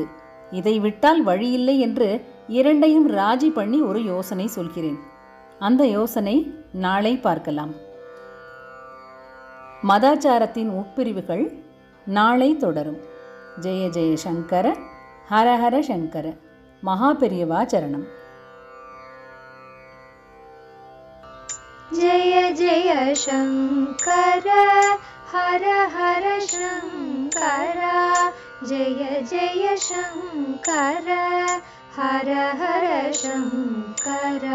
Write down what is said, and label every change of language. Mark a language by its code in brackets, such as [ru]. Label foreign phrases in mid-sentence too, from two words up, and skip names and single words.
[ta] இதை விட்டால் வழியில்லை என்று இரண்டையும் ராஜி பண்ணி ஒரு யோசனை சொல்கிறேன். அந்த யோசனை நாளை பார்க்கலாம். மதாச்சாரத்தின் உட்பிரிவுகள் நாளை தொடரும். ஜெய ஜெய சங்கர, ஹரஹர சங்கர. மகாபெரியவா சரணம். [sa] जय जय शंकर, हर हर शंकर. जय जय शंकर, हर हर शंकर.